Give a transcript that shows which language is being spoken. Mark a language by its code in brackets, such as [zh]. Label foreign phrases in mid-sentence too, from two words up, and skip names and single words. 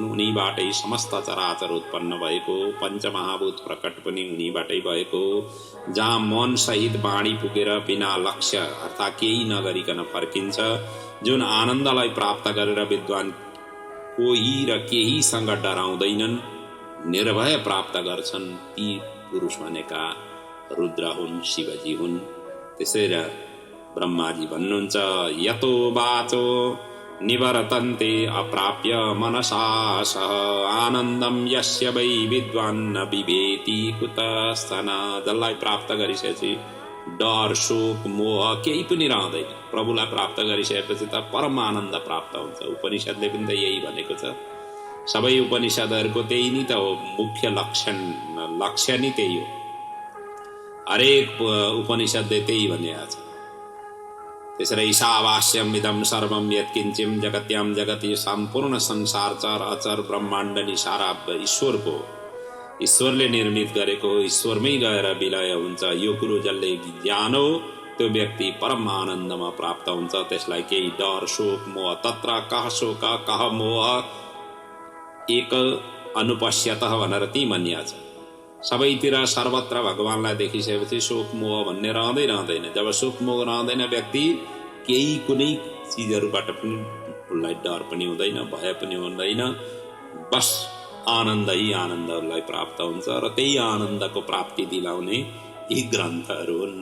[ne] उनीबाटै समस्त चराचर उत्पन्न भएको, पञ्चमहाभूत प्रकट पनि उनीबाटै भएको, जहाँ मन सहित वाणी पुगेर बिना लक्ष्य अर्थात् केही नगरिकन फर्किन्छ, जुन आनन्दलाई प्राप्त गरेर विद्वान कोही र केहीसँग डराउँदैनन्, निर्भय प्राप्त गर्छन्, ती पुरुष भनेका रुद्र हुन्, शिवजी हुन्। त्यसैले ब्रह्माजी भन्नुहुन्छ [sa] यतो वाचो निवर्तन्ते अप्राप्य मनसा सह आनन्दम यस्य वै विद्वान् न बिभेति कुतस्तन। [ne] जसलाई प्राप्त गरिसकेपछि डर, शोक, मोह केही पनि रहँदैन। प्रभुलाई प्राप्त गरिसकेपछि त परम आनन्द प्राप्त हुन्छ। उपनिषदले पनि त यही भनेको छ। सबै उपनिषदहरूको त्यही नै त हो, मुख्य लक्ष्य नै त्यही हो। हरेक उपनिषदले त्यही भनेको छ। त्यसरी [sa] ईशावास्यम इदं सर्वं यत्किञ्चिं जगत्यां जगति [ne] सम्पूर्ण संसार चर अचर ब्रह्माण्ड नि सारा ईश्वरको, ईश्वरले निर्मित गरेको, ईश्वरमै गएर विलय हुन्छ। यो कुरो जसले ज्ञान हो त्यो व्यक्ति परम आनन्दमा प्राप्त हुन्छ। त्यसलाई केही डर, [sa] शोक, मोह तत्र कह शोक कह मोह एक अनुपश्यतः [ne] भनेर ती भनिया छ। सबैतिर सर्वत्र भगवानलाई देखिसकेपछि शोक मोह भन्ने रहँदैन। जब शोक मोह रहँदैन, व्यक्ति केही कुनै चिजहरूबाट पनि उसलाई डर पनि हुँदैन, भय पनि हुँदैन। बस आनन्दै आनन्दलाई प्राप्त हुन्छ र त्यही आनन्दको प्राप्ति दिलाउने यी ग्रन्थहरू हुन्।